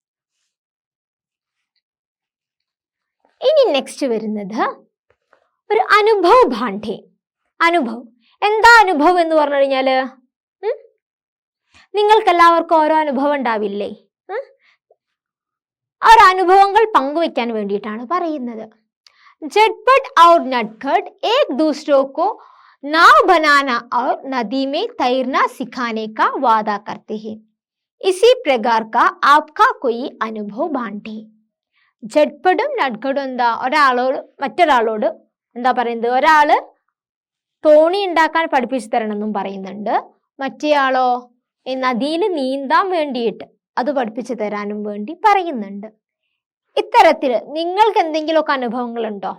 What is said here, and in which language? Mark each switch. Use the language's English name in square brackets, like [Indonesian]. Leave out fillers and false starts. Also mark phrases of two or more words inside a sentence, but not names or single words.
[Malayalam] ഇനി നെക്സ്റ്റ് വരുന്നത് ഒരു [Hindi] अनुभव बांटे. [Malayalam] അനുഭവ് എന്താ? അനുഭവ് എന്ന് പറഞ്ഞു കഴിഞ്ഞാല് നിങ്ങൾക്ക് എല്ലാവർക്കും ഓരോ അനുഭവം ഉണ്ടാവില്ലേ? ആ ഒരു അനുഭവങ്ങൾ പങ്കുവെക്കാൻ വേണ്ടിയിട്ടാണ് പറയുന്നത്. [Hindi] झटपट और नटखट एक दूसरों को नाव बनाना और नदी में तैरना सिखाने का वादा करते हैं. इसी प्रकार का आपका कोई अनुभव बांटे. [Malayalam] ജഡ്പഡും നട്ഗഡും എന്താ? മറ്റൊരാളോട് എന്താ പറയുന്നത്? ഒരാള് തോണി ഉണ്ടാക്കാൻ പഠിപ്പിച്ചു തരണം എന്നും പറയുന്നുണ്ട്. മറ്റേയാളോ ഈ നദിയിൽ നീന്താൻ വേണ്ടിയിട്ട് അത് പഠിപ്പിച്ചു തരാനും വേണ്ടി പറയുന്നുണ്ട്. ഇത്തരത്തിൽ നിങ്ങൾക്ക് എന്തെങ്കിലുമൊക്കെ അനുഭവങ്ങളുണ്ടോ?